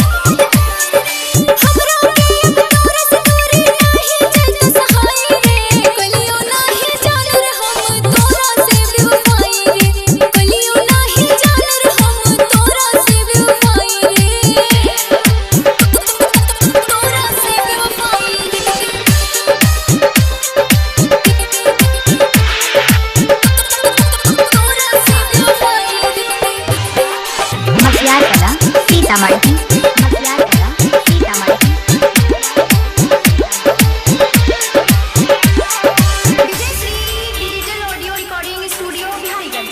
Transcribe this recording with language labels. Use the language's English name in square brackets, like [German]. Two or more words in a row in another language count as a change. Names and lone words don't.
[Bhojpuri] हमरा के अब तोरा से दूरी नाही जल्द सहाय रे कलियो नाही जान रे हम तोरा से बेवफाई रे कलियो नाही जान रे हम तोरा से बेवफाई रे तोरा से बेवफाई मटियार कला सीतामढ़ी मटियार कला सीतामढ़ी विजयश्री डिजिटल ऑडियो रिकॉर्डिंग स्टूडियो बिहारीगंज।